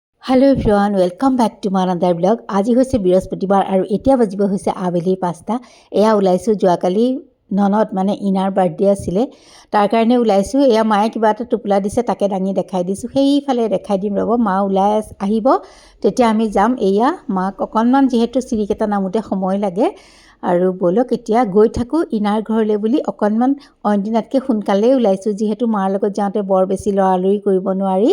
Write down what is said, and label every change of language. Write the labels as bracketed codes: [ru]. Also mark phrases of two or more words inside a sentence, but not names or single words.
[en] hello everyone welcome back to my another blog. [as] आज হৈছে বৃহস্পতিবাৰ আৰু এতিয়া বাজিব হৈছে আবেলি 5টা। এয়া ওলাইছো যোৱাকালি ননদ মানে ইনাৰ বাৰ্থডে আছিলে তাৰ কাৰণে ওলাইছো। এয়া মায়ে কিবা এটা টোপলা দিছে তাকে দাঙি দেখাই দিছো। সেইফালে দেখাই দিম ৰব, মা ওলাই আহিব তেতিয়া আমি যাম। এয়া মাক অকণমান যিহেতু চিৰিকেটা নামোতে সময় লাগে আৰু বলক এতিয়া গৈ থাকো ইনাৰ ঘৰলৈ বুলি অকণমান অইনদিনাতকৈ সোনকালেই ওলাইছো, যিহেতু মাৰ লগত যাওঁতে বৰ বেছি লৰালৰি কৰিব নোৱাৰি।